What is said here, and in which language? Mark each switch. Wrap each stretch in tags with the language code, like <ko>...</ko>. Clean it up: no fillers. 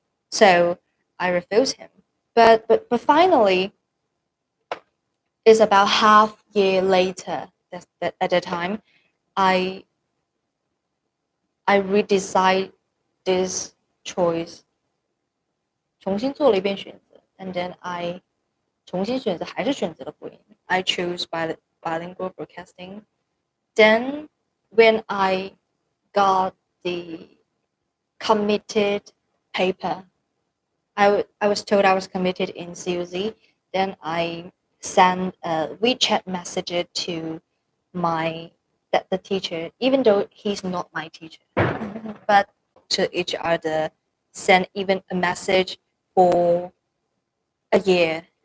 <en>So I refused him. But finally, it's about half year later. That at the time, I redecide this choice.</en> <zh>重新做了一遍选择 ，</zh> <en>and then I</en> <zh>重新选择，还是选择了播音。</zh> <en>I chose bilingual broadcasting. Then when I got the committed paper, I was told I was committed in CUZ. Then I sent a WeChat message to the teacher, even though he's not my teacher, but to each other, send even a message for a year.</en>